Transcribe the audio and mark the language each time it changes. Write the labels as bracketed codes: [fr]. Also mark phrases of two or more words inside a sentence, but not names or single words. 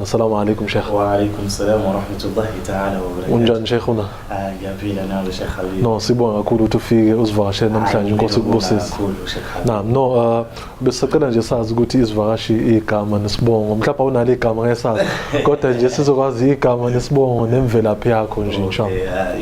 [ar] السلام عليكم شيخ. وعليكم السلام ورحمة الله تعالى وبركاته. [zu] Unjani Sheikhuna? Ngiyaphila nawe Sheikh Habeeb. No sibonga kakhulu ukuthi ufike usivakashele namhlanje inkosi kubusisa. No besicela nje sazi ukuthi isivakashi igama nesibongo mhlawumbe unalo igama ngesazi kodwa nje sizokwazi igama nesibongo nemvelaphi yakho nje inshallah.